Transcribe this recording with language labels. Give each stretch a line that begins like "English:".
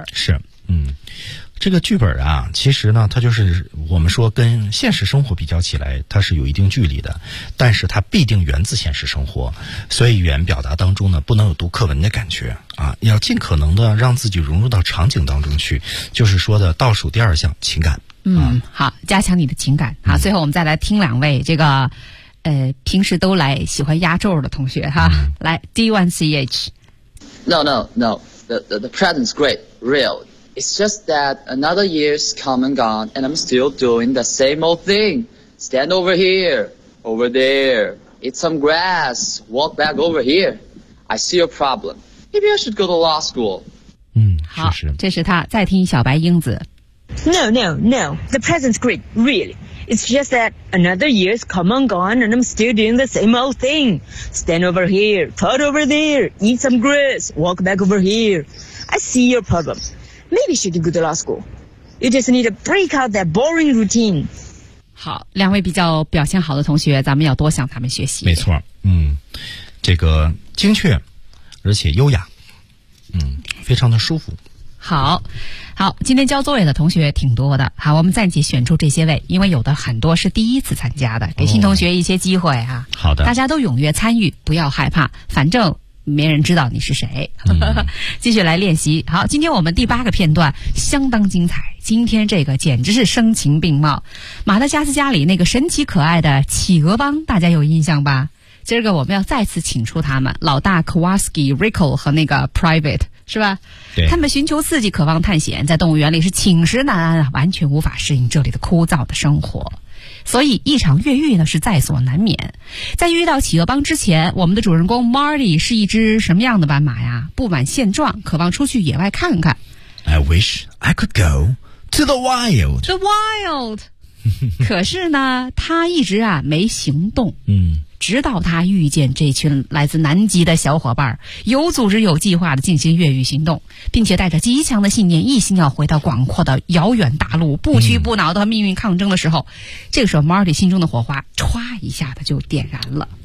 Chinese: 是，这个剧本啊，其实呢它就是我们说跟现实生活比较起来它是有一定距离的，但是它必定源自现实生活，所以语言表达当中呢不能有读课文的感觉啊，要尽可能的让自己融入到场景当中去，就是说的倒数第二项情感。好，加强你的情感。好，最后我们再来听两位这个平时都来喜欢压轴的同学哈。来 D1CH。
English: No, the present's great, realIt's just that another year's come and gone, and I'm still doing the same old thing. Stand over here, over there, eat some grass, walk back over here. I see your problem. Maybe I should go to law school.
Chinese: 好，这是他，再听小白英子。
English: No, the present's great, really. It's just that another year's come and gone, and I'm still doing the same old thing. Stand over here, trot over there, eat some grass, walk back over here. I see your problem. Maybe should go to law school. You just need to break out that boring routine.
Chinese: 好，两位比较表现好的同学，咱们要多向他们学习。没错，这个精确，而且优雅，非常的舒服。好，今天交作业的同学挺多的。好，我们暂且选出这些位，因为有的很多是第一次参加的，给新同学一些机会啊。好的，大家都踊跃参与，不要害怕，反正。没人知道你是谁。继续来练习。好，今天我们第八个片段相当精彩，今天这个简直是声情并茂。马达加斯加里那个神奇可爱的企鹅帮，大家有印象吧？今儿个我们要再次请出他们，老大 Kowalski、 Rico 和那个 Private， 是吧？对，他们寻求刺激，渴望探险，在动物园里是寝食难安，完全无法适应这里的枯燥的生活，所以一场越狱呢是在所难免。在遇到企鹅帮之前，我们的主人公 Marty 是一只什么样的斑马呀？不满现状，渴望出去野外看看。
English: I wish I could go to the wild. The wild.
Chinese: 可是呢他一直啊没行动。直到他遇见这群来自南极的小伙伴，有组织有计划地进行越狱行动，并且带着极强的信念，一心要回到广阔的遥远大陆，不屈不挠的命运抗争的时候，这个时候 Marty 心中的火花唰一下子就点燃了。